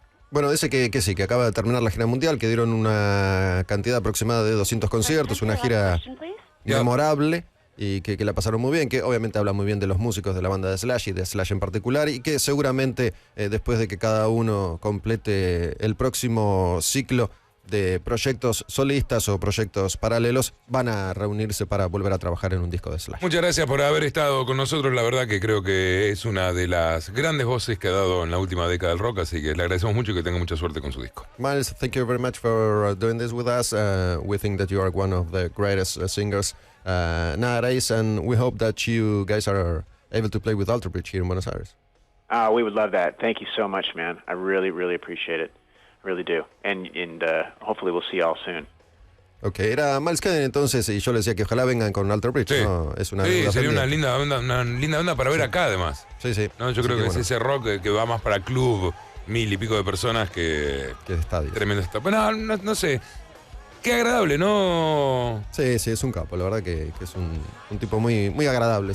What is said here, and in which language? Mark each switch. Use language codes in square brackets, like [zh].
[es] Bueno, dice que sí, que acaba de terminar la gira mundial, que dieron una cantidad aproximada de 200 conciertos, una gira memorable y que la pasaron muy bien, que obviamente habla muy bien de los músicos de la banda de Slash y de Slash en particular, y que seguramente después de que cada uno complete el próximo ciclo de proyectos solistas o proyectos paralelos, van a reunirse para volver a trabajar en un disco de Slash. Muchas gracias por haber estado con nosotros. La verdad que creo que es una de las grandes voces que ha dado en la última década del rock, así que le agradecemos mucho y que tenga mucha suerte con su disco. [en] Myles, thank you very much for doing this with us. We think that you are one of the greatest singers nowadays, and we hope that you guys are able to play with Alter Bridge here in Buenos Aires. We would love that. Thank you so much, man. I really, really appreciate it. Really do. And hopefully we'll see y'all soon. [es] Ok, era Myles Kennedy entonces, y yo le decía que ojalá vengan con Alter Bridge. Sí, ¿no? Es una sería una linda banda para ver acá, además. Sí. No, yo creo que es ese rock que va más para club, 1000 y pico de personas que estadio. Tremendo estadio. Bueno, no sé. Qué agradable, ¿no? Sí, es un capo, la verdad que es un tipo muy, muy agradable.